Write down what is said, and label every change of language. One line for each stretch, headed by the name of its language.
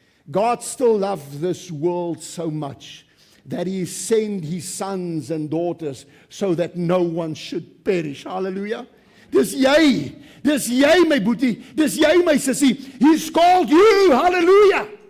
English: God still loves this world so much that he sent his sons and daughters so that no one should perish. Hallelujah.
Afrikaans: Dis jy my boetie, dis jy my sussie.
English: He's called you, hallelujah.